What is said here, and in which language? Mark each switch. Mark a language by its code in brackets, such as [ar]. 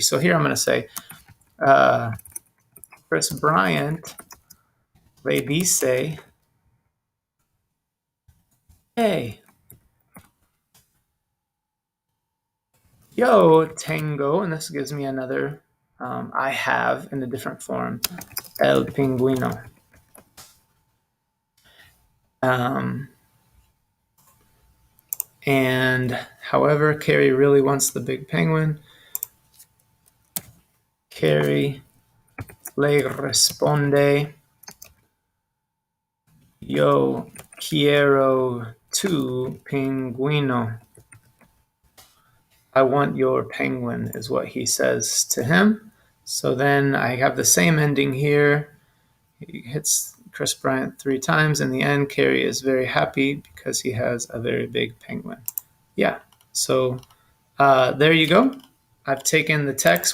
[en] So here I'm going to say, Chris Bryant [es] le dice, hey, yo tengo, [en] and this gives me another I have in a different form, [es] el pingüino. [en] And however, Carrie really wants the big penguin. [es] Carrie le responde, yo quiero tu pingüino. [en] I want your penguin, is what he says to him. So then I have the same ending here. He hits Chris Bryant 3 times. In the end, Carrie is very happy because he has a very big penguin. Yeah, so there you go. I've taken the text.